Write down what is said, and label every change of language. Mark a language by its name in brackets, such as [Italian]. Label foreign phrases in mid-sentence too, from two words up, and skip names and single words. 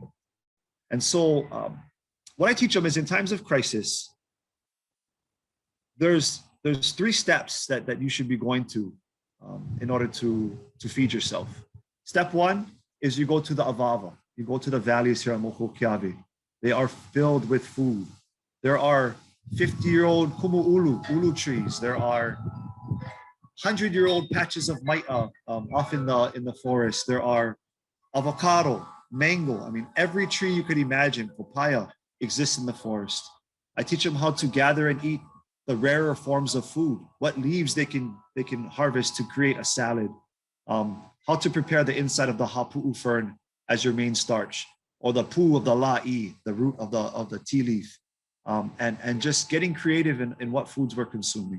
[English] And so what I teach them is in times of crisis, there's three steps that you should be going to in order to feed yourself. Step one is you go to the avava. You go to the valleys here at Mohokiawe. They are filled with food. There are 50-year-old ʻUlu trees. There are 100-year-old patches of mahiʻai off in the forest. There are avocado, mango. I mean, every tree you could imagine, papaya, exists in the forest. I teach them how to gather and eat the rarer forms of food, what leaves they can harvest to create a salad, how to prepare the inside of the hapu'u fern as your main starch, or the pu of the la'i, the root of the tea leaf, and just getting creative in what foods we're consuming.